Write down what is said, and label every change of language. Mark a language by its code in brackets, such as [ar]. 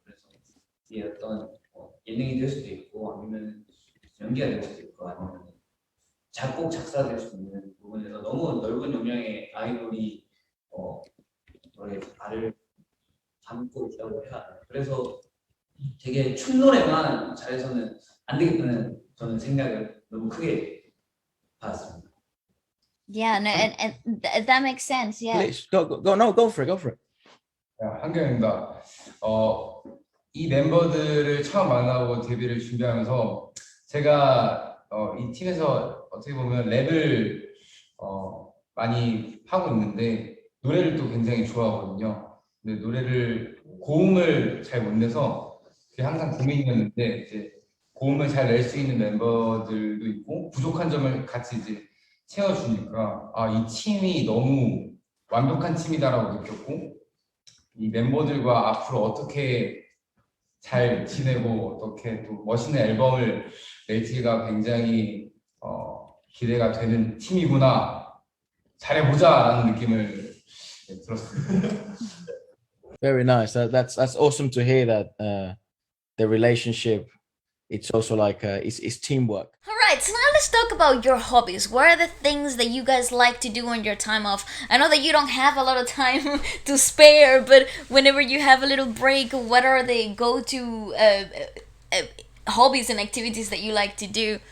[ko] 그래서 이 어떤 예능이 될 수도 있고 아니면 연기가 될 수도 있고 아니면 작곡 작사 될 수 있는 부분에서 너무 넓은 역량의 아이돌이 발을 담고 있다고 해야 하나. 그래서 되게 춤 노래만 잘해서는 안 되겠다는 저는 생각을 너무 크게 받았습니다. [en] Yeah, no, and that makes sense. Yeah. Please go for it. [ko] 한경입니다. 이 멤버들을 처음 만나고 데뷔를 준비하면서 제가 이 팀에서 어떻게 보면 랩을 많이 하고 있는데 노래를 또 굉장히 좋아하거든요. 근데 노래를 고음을 잘 못 내서 그게 항상 고민이었는데 이제 고음을 잘 낼 수 있는 멤버들도 있고 부족한 점을 같이 이제 채워주니까 이 팀이 너무 완벽한 팀이다라고 느꼈고 이 멤버들과 앞으로 어떻게 잘 지내고 어떻게 또 멋있는 앨범을 낼지가 굉장히 기대가 되는 팀이구나. 잘해보자라는 느낌을 들었습니다. [en] Very nice. That's awesome to hear that the relationship, it's also like it's teamwork. All right, so now let's talk about your hobbies. What are the things that you guys like to do on your time off? I know that you don't have a lot of time to spare, but whenever you have a little break, what are the go-to hobbies and activities that you like to do?